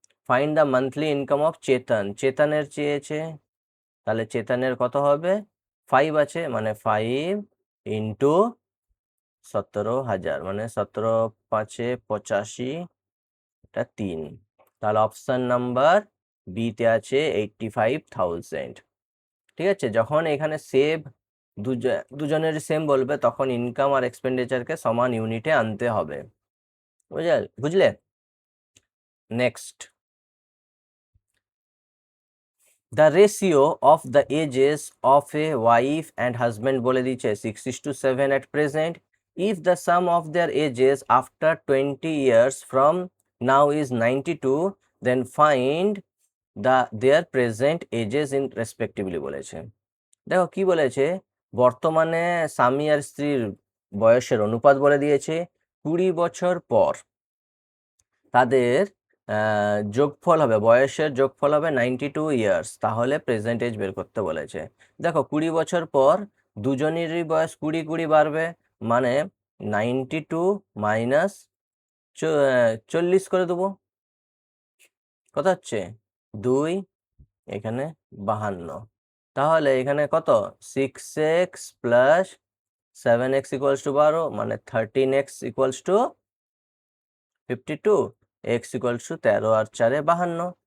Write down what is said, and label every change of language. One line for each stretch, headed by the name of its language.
Bangla: Find the monthly income of চেতনের চেয়েছে, তাহলে চেতনের কত হবে 5 আছে, মানে 5 ইন্টু 17,000, মানে 17 5 85, এটা 3। তাহলে অপশন নাম্বার বিতে আছে 85,000। ঠিক আছে, যখন এখানে সেভ দুজনের সেম বলবে তখন ইনকাম আর এক্সপেন্ডিচারকে সমান ইউনিটে আনতে হবে। বুঝলে?
English: next, the ratio of the ages of a wife and husband
Bangla: বলে দিচ্ছে
English: 6:7 at present. If the sum of their ages after 20 years from now is 92, then find their present ages in respectively
Bangla: বলেছে। দেখো কি বলেছে, বর্তমানে স্বামী আর স্ত্রীর বয়সের অনুপাত বলে দিয়েছে, 20 বছর পর তাদের যোগফল হবে, বয়সের যোগফল হবে 92 ইয়ার্স, তাহলে প্রেজেন্ট এজ বের করতে বলেছে। দেখো 20 বছর পর দুজনেরই বয়স 20 20 বাড়বে, মানে 92 মাইনাস 40 করে দেবো, কত হচ্ছে 2, এখানে 52, তাহলে এখানে কত 6x plus 7x equals to 12, মানে 13x equals to 52, x equals to 13 আর 4 52।